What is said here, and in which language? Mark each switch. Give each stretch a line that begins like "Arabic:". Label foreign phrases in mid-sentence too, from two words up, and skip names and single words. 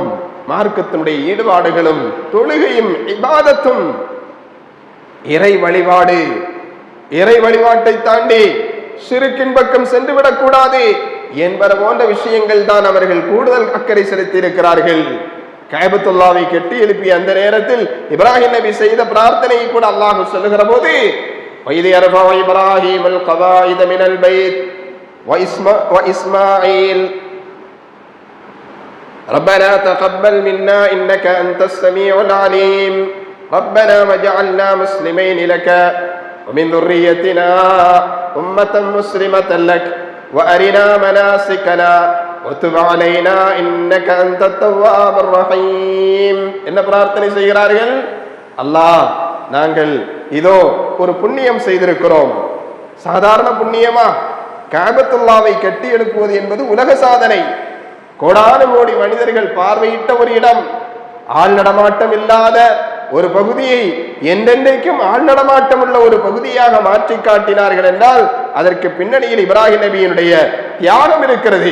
Tamil: மார்க்கத்தினுடைய ஈடுபாடுகளும் தொழுகையும் இபாதத்தும் இறை வழிபாடு, இறை வழிபாட்டை தாண்டி ஷிர்கின் பக்கம் சென்று விடக்கூடாது என்பன போன்ற விஷயங்கள் தான் அவர்கள் கூடுதல் அக்கறை செலுத்தி இருக்கிறார்கள். கஅபத்துல்லாவை கட்டி எழுப்பிய அந்த நேரத்தில் இப்ராஹிம் நபி செய்த பிரார்த்தனையை கூட அல்லாஹ் சொல்லுகிற போது
Arabic: وَإِذْ يَرْفَعُ إِبْرَاهِيمُ الْقَوَاعِدَ مِنَ الْبَيْتِ وَإِسْمَاعِيلُ رَبَّنَا تَقَبَّلْ مِنَّا إِنَّكَ أَنْتَ السَّمِيعُ الْعَلِيمُ رَبَّنَا وَاجْعَلْنَا مُسْلِمَيْنِ لَكَ وَمِنْ ذُرِّيَّتِنَا أُمَّةً مُسْلِمَةً لَكَ وَأَرِنَا مَنَاسِكَنَا وَتُبْ عَلَيْنَا إِنَّكَ أَنْتَ التَّوَّابُ الرَّحِيمُ.
Tamil: என்ன பிரார்த்தனை செய்கிறார்கள்? அல்லாஹ், நாங்கள் இதோ ஒரு புண்ணியம் செய்திருக்கிறோம். சாதாரண புண்ணியமா? கஅபத்துல்லாவை கட்டி எழுப்புவது என்பது உலக சாதனை. கோடானு கோடி மனிதர்கள் பார்வையிட்ட ஒரு இடம், ஆள் நடமாட்டம் இல்லாத ஒரு பகுதியை என்றென்றைக்கும் ஆள் நடமாட்டம் உள்ள ஒரு பகுதியாக மாற்றி காட்டினார்கள் என்றால் அதற்கு பின்னணியில் இப்ராஹிம் நபியினுடைய தியாகம் இருக்கிறது.